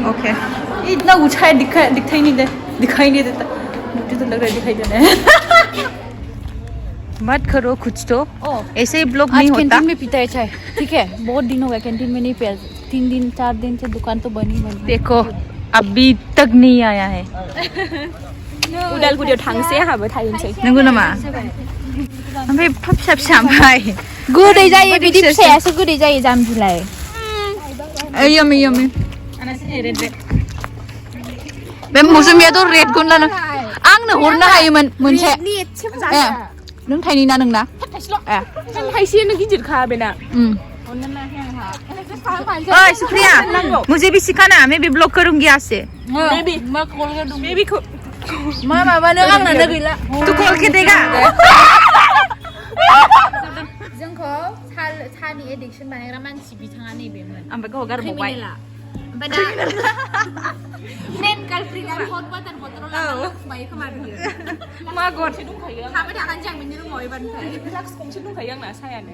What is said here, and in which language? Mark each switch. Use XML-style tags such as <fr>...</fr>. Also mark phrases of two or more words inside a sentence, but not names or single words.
<hi>ओके, इतना ऊंचा है, दिखाई नहीं देता। मुझे तो लग रहा है दिखाई देना है। मत करो कुछ तो, ऐसे ही ब्लॉग नहीं होता। कैंटीन में पीता है चाय, ठीक है? बहुत दिन हो गया कैंटीन में नहीं पिया, 3-4 दिन से दुकान तो बनी। देखो अभी तक नहीं आया है।</hi> <brx>उदालगुरियाव थांसै आंहाबो थाहैनोसै। नंगौ नामा? ओमफ्राय फिसा ओमफ्राय गोदै जायो, बिदि फिसायासो गोदै जायो जामबिलाय। यम्मी बे मौसुमियाथ' रेडखौनो लानो आंनो हरनो हायोमोन मोनसे। नों थाइनि ना नोंना? थाइसेयानो गिदिरखा बेना।</brx> <hi>ओए सुप्रिया, मुझे भी सिखाना, मैं भी ब्लॉग करूंगी आज से।</hi> <brx>बेबी को मा माबानो आंनानो गैला।</brx> <hi>तू खोल के देगा।</hi> <brx>जोंखौ सानि एडिक्सन बानायग्रा मानसि बिथाङा नैबेमोन ओमफ्राय गाव गारबावबाय ओमफ्राय दा मेन कालप्रिटआ</brx> <en>hot water</en> <brx>बथलाव लानानै फुबाय खोमा बियो मा गद थाबाय थागोन जों बिनि रुमाव एबारनिफ्राय फ्लाक्स गंसे दंखायो आंना सायानो</brx>